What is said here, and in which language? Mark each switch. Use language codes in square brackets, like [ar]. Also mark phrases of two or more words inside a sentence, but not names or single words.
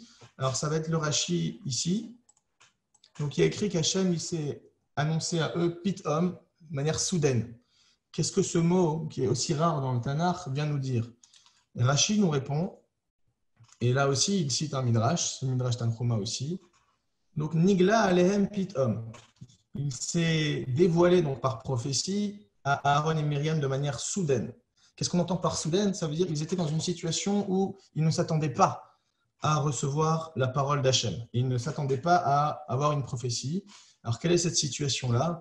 [fr] Alors ça va être le Rashi ici. Donc il y a écrit qu'Hachem il s'est annoncé à eux pitom, de manière soudaine. Qu'est-ce que ce mot qui est aussi rare dans le Tanakh vient nous dire? Et Rashi nous répond. Et là aussi, il cite un midrash, ce midrash Tanchuma aussi. Donc, [he] נגלה עליהם פתאום. [fr] Il s'est dévoilé donc par prophétie à Aaron et Myriam de manière soudaine. Qu'est-ce qu'on entend par soudaine? Ça veut dire qu'ils étaient dans une situation où ils ne s'attendaient pas à recevoir la parole d'Hachem. Ils ne s'attendaient pas à avoir une prophétie. Alors, quelle est cette situation-là?